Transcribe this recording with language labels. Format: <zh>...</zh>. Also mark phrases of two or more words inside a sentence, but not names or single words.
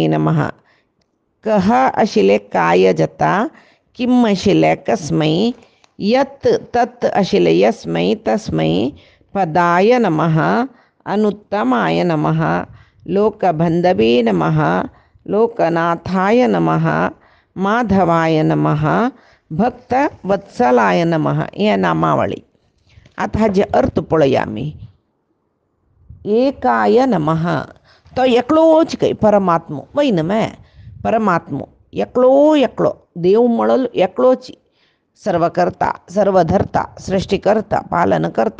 <sa>नमः कह</sa> <kok>आशिले काय जाता</kok> <sa>किम आशिले कस्मै यत् तत् आशिले यस्मै तस्मै पदाय नमः अनुत्तमाय नमः लोकबंधवे नमः लोकनाथाय नमः माधवाय नमः भक्तवत्सलाय नमः या नामावळी.</sa> <kok>आता जे अर्थ पळया आम्ही.</kok> <sa>एकाय नमः</sa> <kok>तो एकलोच काही परमात्मो वैन मैं परमात्मो एकलो देव मळल एकलोची सर्वकर्ता सर्वधर्ता सृष्टिकर्ता पालनकर्ता</kok>